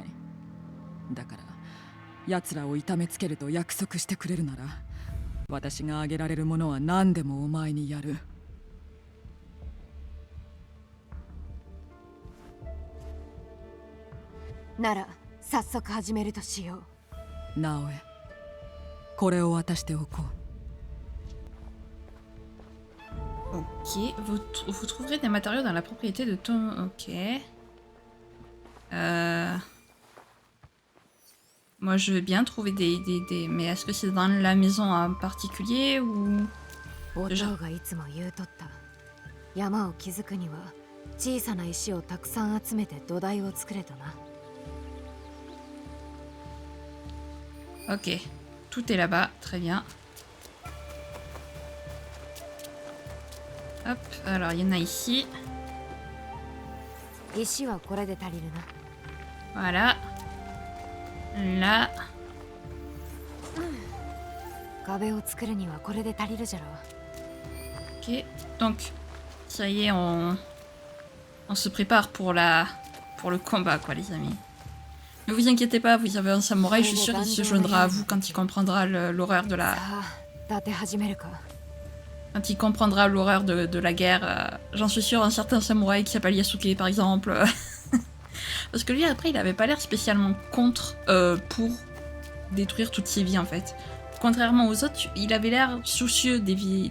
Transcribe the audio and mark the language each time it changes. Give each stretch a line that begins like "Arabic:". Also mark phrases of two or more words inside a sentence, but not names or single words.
Japanese: だから奴らを痛めつけると約束してくれるなら、私があげられるものは何でもお前にやる。なら早速始めるとしよう。直江、これを渡しておこう。
French: Ok, vous trouverez des matériaux dans la propriété de ton... Ok. Moi je veux bien trouver des... Mais est-ce que c'est dans la maison en particulier ou...
Japanese: お嬢がいつも言うとった。山を築くには小さな石をたくさん集めて土台を作れとな。
French: Ok, tout est là-bas, très bien. Hop, alors il y en a ici.
Japanese: 石はこれで足りるな。
French: Voilà. Là.
Japanese: 壁を作るにはこれで足りるじゃろ。
French: Ok, donc ça y est, on se prépare pour le combat, quoi, les amis. Ne vous inquiétez pas, vous avez un samouraï, je suis sûr qu'il se joindra à vous quand il comprendra l'horreur de la...
Japanese: さあ、立て始めるか。
French: Quand il comprendra l'horreur de la guerre. J'en suis sûr, un certain samouraï qui s'appelle Yasuke, par exemple. Parce que lui, après, il avait pas l'air spécialement contre pour détruire toutes ses vies, en fait. Contrairement aux autres, il avait l'air soucieux des vies...